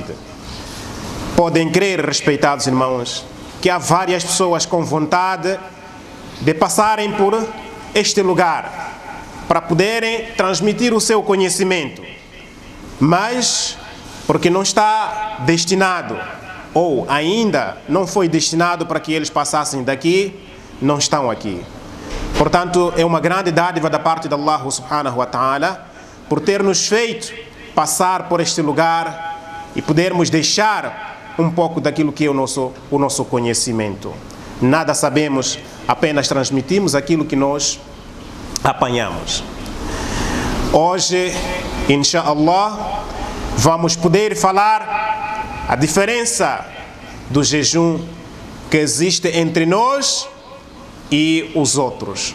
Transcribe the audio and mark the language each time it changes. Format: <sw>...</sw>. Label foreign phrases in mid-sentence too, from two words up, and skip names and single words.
<pt>Podem crer, respeitados irmãos, que há várias pessoas com vontade de passarem por este lugar para poderem transmitir o seu conhecimento, mas porque não está destinado, ou ainda não foi destinado para que eles passassem daqui, não estão aqui. Portanto, é uma grande dádiva da parte de Allah</pt> <ar>سبحانه وتعالى</ar> <pt>por ter nos feito passar por este lugar e podermos deixar um pouco daquilo que é o nosso conhecimento. Nada sabemos, apenas transmitimos aquilo que nós apanhamos. Hoje, inshallah, vamos poder falar a diferença do jejum que existe entre nós e os outros.</pt>